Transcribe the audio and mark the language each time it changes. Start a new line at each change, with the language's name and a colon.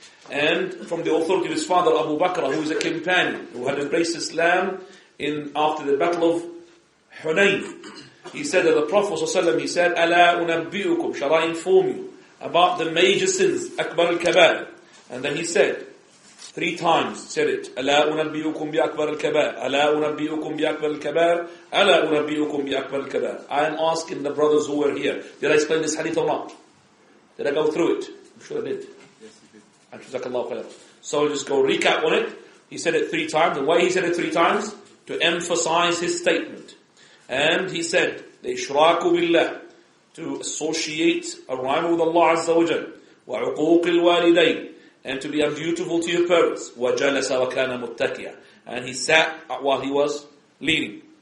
English: And from the authority of his father Abu Bakr, who is a companion, who had embraced Islam after the battle of Hunayn. He said that the Prophet ﷺ, he said,
Arabic: أَلَا أُنَبِّئُكُمْ,
English: shall I inform you about the major sins,
Arabic: أكبر الكبائر.
English: And then he said, 3 times, said it,
Arabic: أَلَا أُنَبِّئُكُمْ بِأَكْبَرِ الْكَبَائِرِ أَلَا أُنَبِّئُكُمْ بِأَكْبَرِ الْكَبَائِرِ أَلَا أُنَبِّئُكُمْ بِأَكْبَرِ الْكَبَائِرِ.
English: I am asking the brothers who were here, did I explain this hadith or not? Did I go through it? I'm sure I did. Yes, you did. Jazakallahu khairan. So I'll just go recap on it. He said it 3 times. And why he said it 3 times? To emphasize his statement. And he said, the ishraku billah, to associate a rival with Allah Azza wa Jal,
Arabic: wa uquq al-walidayn,
English: and to be undutiful to your parents,
Arabic: wa jalasa wa kana muttakiya,
English: and he sat while he was leaning.